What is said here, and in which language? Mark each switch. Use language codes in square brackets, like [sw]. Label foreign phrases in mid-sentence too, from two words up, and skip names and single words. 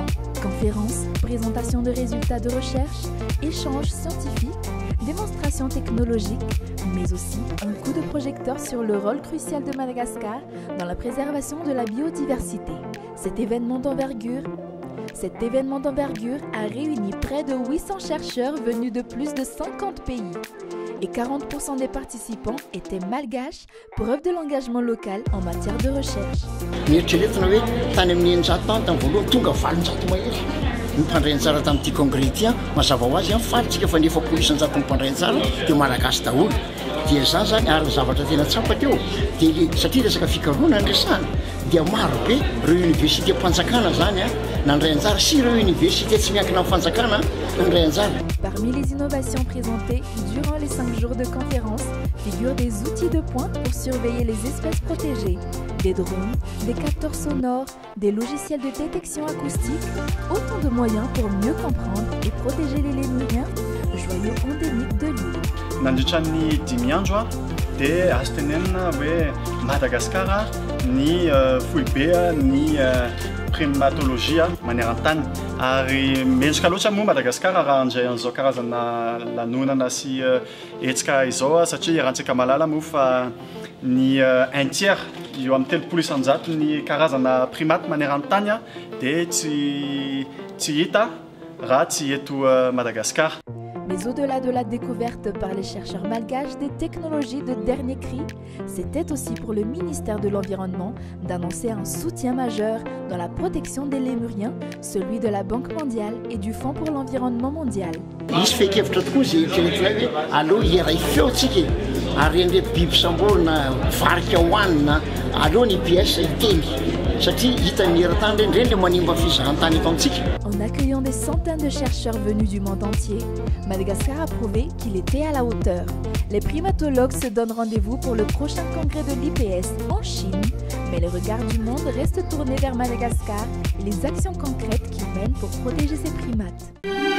[fr] Conférences, présentations de résultats de recherche, échanges scientifiques, démonstrations technologiques, mais aussi un coup de projecteur sur le rôle crucial de Madagascar dans la préservation de la biodiversité. Cet événement d'envergure a réuni près de 800 chercheurs venus de plus de 50 pays. Et 40% des participants étaient malgaches, preuve de l'engagement local en matière de recherche. [mg] Mipandray anjara tamin'ity congrès ity mazava ho azy falitsika fa nefa polisanjato mipandray anjara dia malagasy daholo dia zany zany ary zavatra tena tsapa teo dia satria resaka fikarohana andresana dia maro be ireo université mpanjakana zany nandray anjara sy ireo université tsy miankina amin'ny fanjakana nandray anjara. [fr] Parmi les innovations présentées durant les 5 jours de conférence figurent des outils de pointe pour surveiller les espèces protégées, des drones, des capteurs sonores, des logiciels de détection acoustique, autant de moyens pour mieux comprendre et protéger les lémuriens, joyau endémique de l'île. [mg] Nandritran'ny 10 andro dia azo tenenina hoe Madagasikara ny foibe ny primatologie maneran-tany ary mendrika loatra moa Madagasikara raha andray an'izao karazana lanonana sy hetsika izao satria iarahantsika malala moa fa ny [fr] un tiers [mg] eo amin'ny 30 isanjato ny karazana primate maneran-tany dia tsy hita raha tsy eto Madagascar. [fr] Mais au-delà de la découverte par les chercheurs malgaches des technologies de dernier cri, c'était aussi pour le ministère de l'Environnement d'annoncer un soutien majeur dans la protection des lémuriens, celui de la Banque mondiale et du Fonds pour l'environnement mondial. [mg] Izy fekevitra tokoa zay eritreretina hoe allo iray feotsika ary reny biby samborina varika hohanina allo ny IPS iteny satria hitan'ny eran-tany reny le manimba fizahan-tany eto amintsika. [fr] En accueillant des centaines de chercheurs venus du monde entier, Madagascar a prouvé qu'il était à la hauteur. Les primatologues se donnent rendez-vous pour le prochain congrès de l'IPS en Chine, mais les regards du monde restent tournés vers Madagascar et les actions concrètes qu'il mène pour protéger ses primates.